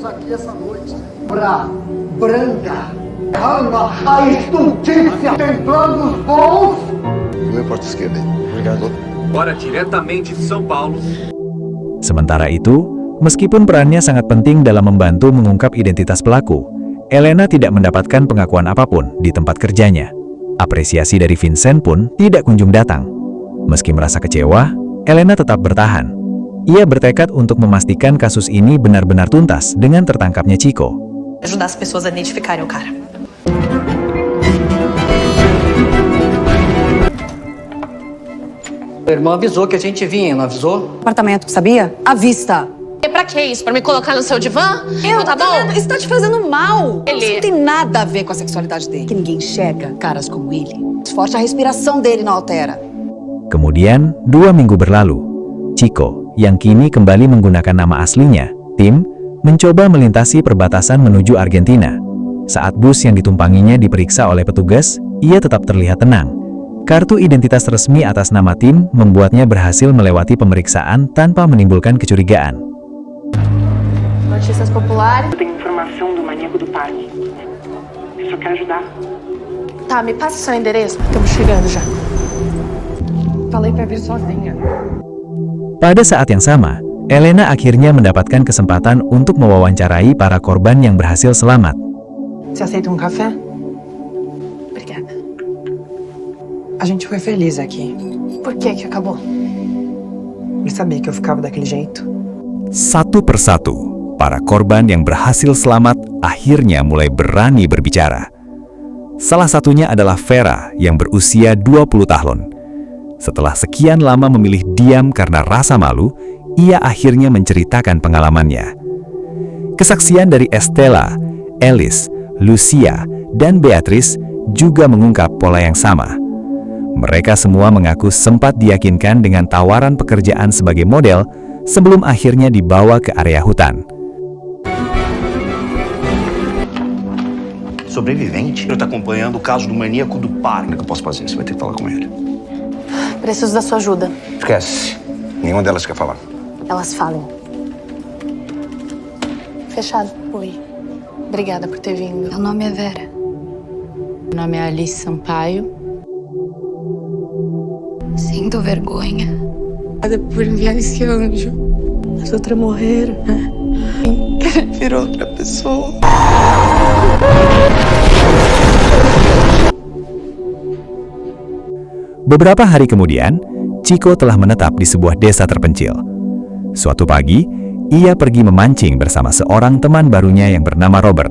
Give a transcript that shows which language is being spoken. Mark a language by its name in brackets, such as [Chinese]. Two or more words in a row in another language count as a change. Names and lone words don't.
[Portuguese] essa noite pra branca, calma, a estultícia, templando os bons. Meu porta esquerda aí. Obrigado. Bora diretamente de São Paulo. [Indonesian] Sementara itu, meskipun perannya sangat penting dalam membantu mengungkap identitas pelaku, Elena tidak mendapatkan pengakuan apapun di tempat kerjanya. Apresiasi dari Vincent pun tidak kunjung datang. Meski merasa kecewa, Elena tetap bertahan. Ia bertekad untuk memastikan kasus ini benar-benar tuntas dengan tertangkapnya Chico. [Portuguese] Ajudar as pessoas a identificarem o cara. O irmão avisou que a gente vinha, não avisou? Apartamento, sabia? À vista. E pra que isso? Pra me colocar no seu divã? Não tá bom? Isso tá te fazendo mal. Ele- Isso não tem nada a ver com a sexualidade dele. Que ninguém enxerga caras como ele. Forte a respiração dele não altera. [Indonesian] Kemudian, 2 minggu berlalu. Chico, yang kini kembali menggunakan nama aslinya, Tim, mencoba melintasi perbatasan menuju Argentina. Saat bus yang ditumpanginya diperiksa oleh petugas, ia tetap terlihat tenang. Kartu identitas resmi atas nama Tim membuatnya berhasil melewati pemeriksaan tanpa menimbulkan kecurigaan. [Portuguese] Notícias populares. Eu tenho informação do maníaco do parque. Eu só quero ajudar. Tá, me passa seu endereço. Estamos chegando já. Falei pra vir sozinha. [Indonesian] Pada saat yang sama, Elena akhirnya mendapatkan kesempatan untuk mewawancarai para korban yang berhasil selamat. [Portuguese] Você aceita um café? Obrigada. A gente foi feliz aqui. Por que que acabou? Ele sabia que eu ficava daquele jeito. [Indonesian] Satu persatu, para korban yang berhasil selamat akhirnya mulai berani berbicara. Salah satunya adalah Vera yang berusia 20 tahun. Setelah sekian lama memilih diam karena rasa malu, ia akhirnya menceritakan pengalamannya. Kesaksian dari Estela, Alice, Lucia, dan Beatrice juga mengungkap pola yang sama. Mereka semua mengaku sempat diyakinkan dengan tawaran pekerjaan sebagai model sebelum akhirnya dibawa ke area hutan. [Portuguese] Sobrevivente? Ele tá acompanhando o caso do maníaco do parque. O que eu posso fazer? Você vai ter que falar com ele. Preciso da sua ajuda. Esquece. Nenhuma delas quer falar. Elas falem. Fechado. Oi. Obrigada por ter vindo. Meu nome é Vera. Meu nome é Alice Sampaio. Sinto vergonha. Obrigada por enviar esse anjo. As outras morreram. Virou outra pessoa. [Indonesian] Beberapa hari kemudian, Chico telah menetap di sebuah desa terpencil. Suatu pagi, ia pergi memancing bersama seorang teman barunya yang bernama Robert.